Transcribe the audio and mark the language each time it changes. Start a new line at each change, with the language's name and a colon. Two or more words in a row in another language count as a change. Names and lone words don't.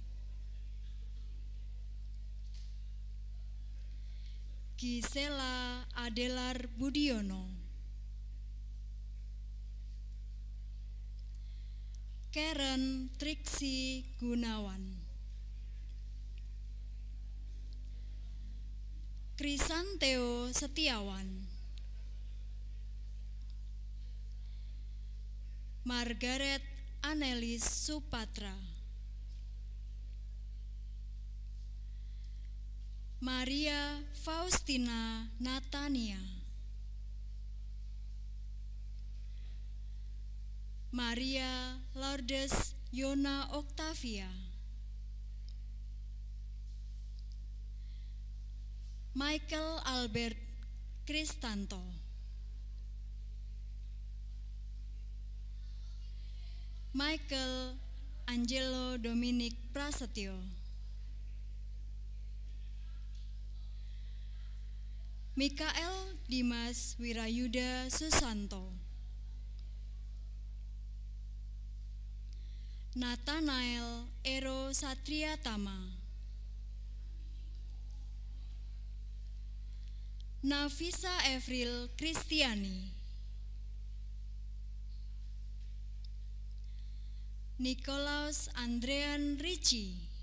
Indonesian: Gisela Adelar Budiono, Karen Triksi Gunawan, Krisanteo Setiawan, Margaret Anelis Supatra, Maria Faustina Natania, Maria Lourdes Yona Octavia, Michael Albert Kristanto, Michael Angelo Dominic Prasetyo, Mikael Dimas Wirayuda Susanto, Nathanael Ero Satria Tama, Nafisa Evril Kristiani, Nikolaus Andrean Ricci,